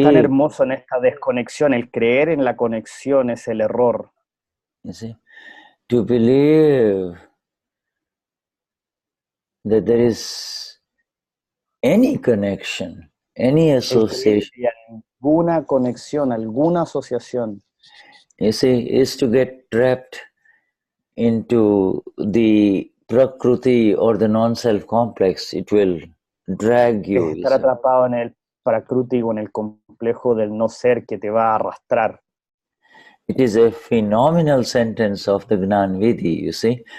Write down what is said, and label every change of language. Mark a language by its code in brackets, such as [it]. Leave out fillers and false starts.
[es] es tan hermoso en esta desconexión, el creer en la conexión es el error. [en] You see, to believe that there is any connection, any association. [es] Alguna conexión, alguna asociación. [en] You see, is to get trapped into the prakriti or the non-self complex. It will drag you. [es] Es estar atrapado en el prakriti o en el complejo del no ser que te va a arrastrar. [en] It is a phenomenal sentence of the Gnani Vidhi, you see.